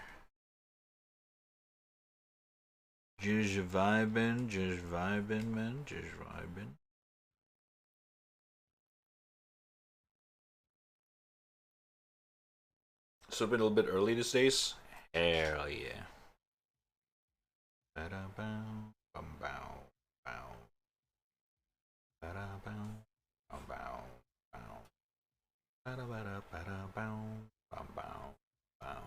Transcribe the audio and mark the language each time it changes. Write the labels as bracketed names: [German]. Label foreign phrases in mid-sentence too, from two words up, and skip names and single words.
[English] Just vibing, man, just vibing. Sleeping a little bit early these days. Hell yeah. Ba-da-bow, bum-bow, bow. Ba-da-bow, bum-bow, bow. Ba-da-ba-da-ba-da-bow, bum-bow, bow.